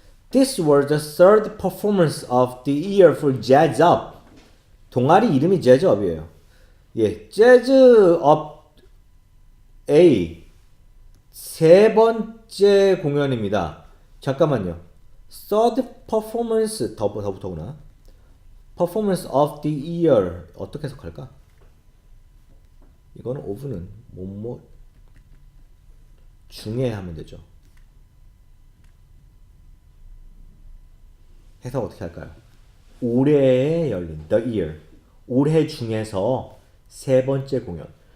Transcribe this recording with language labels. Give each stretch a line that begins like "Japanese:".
English: This was the third performance of the year for Jazz Up.
Korean: 동아리 이름이 Jazz Up이에요. 예, Jazz Up A 세 번째 공연입니다. 잠깐만요.
English: Third performance
Korean: 더부터구나.
English: Performance of the year
Korean: 어떻게 해석할까? 이거는 of는 뭐뭐 중에 하면 되죠. 해석 어떻게 할까요? 올해에 열린 the year 올해 중에서 세 번째 공연.